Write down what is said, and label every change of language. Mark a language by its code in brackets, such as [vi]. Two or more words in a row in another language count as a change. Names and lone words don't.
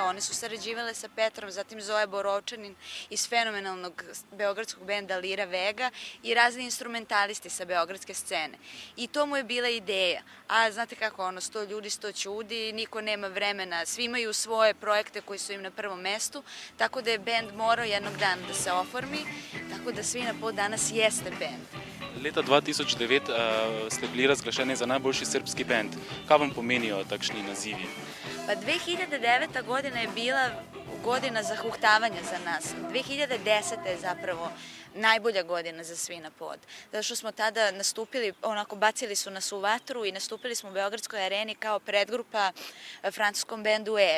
[sr] One su sarađivale sa Petrom, zatim Zoja Borovčanin iz fenomenalnog beogradskog benda Lira Vega i razni instrumentalisti sa beogradske scene. I to mu je bila ideja. A znate kako, 100 ljudi, 100 ćudi, niko nema vremena, svi imaju svoje projekte koji su im na prvom mestu, tako da je bend morao jednog dana da se oformi, tako da Svina Pod danas jeste bend. [sl] Leta 2009 ste bili razglašeni za najboljši srpski bend. Kaj vam pomenijo takšni nazivi? [sr] Pa 2009. godina je bila godina zahuktavanja za nas. 2010. je zapravo najbolja godina za Svina Pod. Zato što smo tada nastupili, onako bacili su nas u vatru i nastupili smo u Beogradskoj areni kao predgrupa francuskom bendu Air.